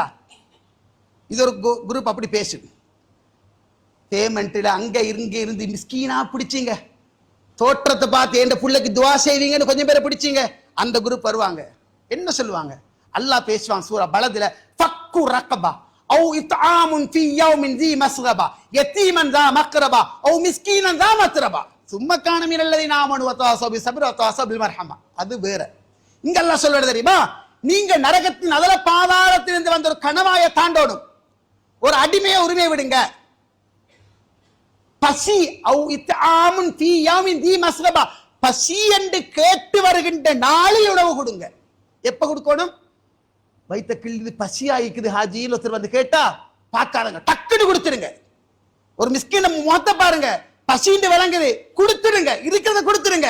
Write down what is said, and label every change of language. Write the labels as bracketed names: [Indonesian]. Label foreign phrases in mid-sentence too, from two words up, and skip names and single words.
[Tamil] இது ஒரு குரூப் அப்படி பேசு. பேமெண்ட்ல அங்க இங்க இருந்து மிஸ்கீனா பிடிச்சிங்க, தோற்றத்தை பார்த்து என் புள்ளைக்கு துவா செய்வீங்கன்னு கொஞ்சம் பேரை பிடிச்சிங்க. அந்த குரூப் வருவாங்க, என்ன சொல்லுவாங்க, அல்லாஹ் பேசுவான் சூரா பலதுல, [Arabic] فك رقبة أو إطعام في يوم ذي مسغبة يتيما ذا مقربة أو مسكينا ذا متربة ثم كان من الذين آمنوا وتواصوا بالصبر وتواصوا بالمرحمة. [Tamil] அது வேற. இங்க அல்லாஹ் சொல்றது தெரியுமா, நீங்க நரகத்தின் அதல பாதாளத்திலிருந்து வந்த ஒரு கணவாய தாண்டோடும், ஒரு அடிமையை உரிமை விடுங்க. [Arabic] பசி أو إطعام في يوم ذي مسغبة, [Tamil] பசி என்று கேட்டு வருகின்ற நாளில் உணவு கொடுங்க. எப்ப கொடுக்கணும், வைத்த கிள்ளி பசியா இருக்குது ஹாஜின்னு ஒருத்தர் வந்து கேட்டா பார்க்காதங்க, டக்குன்னு கொடுத்துருங்க. ஒரு மிஸ்கின மொத்த பாருங்க, பசின்னு விளங்குது, கொடுத்துடுங்க, இருக்கிறத கொடுத்துருங்க.